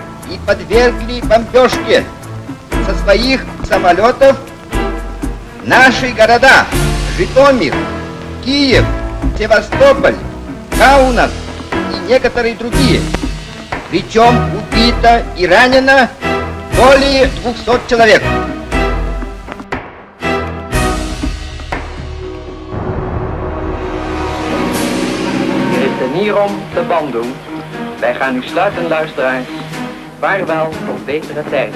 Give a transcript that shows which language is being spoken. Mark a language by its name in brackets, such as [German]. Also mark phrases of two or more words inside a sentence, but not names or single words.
[Russian] и подвергли бомбежке со своих самолетов наши города Житомир, Киев, Севастополь, Каунас и некоторые другие. Причем убито и ранено более 200 человек. [Dutch] Er is er niet om te band doen. Wij gaan u sluiten, luisteraars. Vaarwel tot betere tijden.